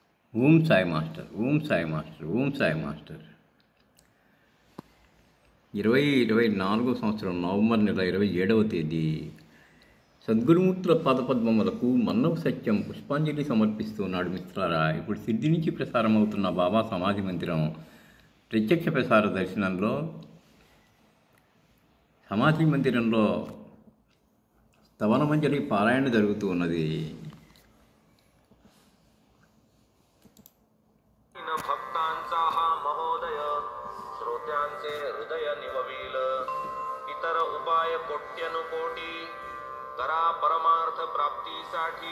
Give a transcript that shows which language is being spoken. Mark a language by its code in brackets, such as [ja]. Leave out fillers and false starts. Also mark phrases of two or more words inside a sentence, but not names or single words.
[te] ఓం సాయి మాస్టర్, ఓం సాయి మాస్టర్, ఓం సాయి మాస్టర్. 2024 సంవత్సరం నవంబర్ నెల 27వ తేదీ సద్గురుమూర్తుల పాదపద్మములకు మన్నవ సత్యం పుష్పాంజలి సమర్పిస్తున్నాడు మిత్రారా. ఇప్పుడు సిద్ధి నుంచి ప్రసారం అవుతున్న బాబా సమాధి మందిరం ప్రత్యక్ష ప్రసార దర్శనంలో సమాధి మందిరంలో స్తవనమంజలి పారాయణ జరుగుతూ ఉన్నది. [mr] भक्तांचा हा महोदय श्रोत्यांचे हृदय निववील. इतर उपाय कोट्यनुकोटी करा परमार्थ प्राप्तीसाठी.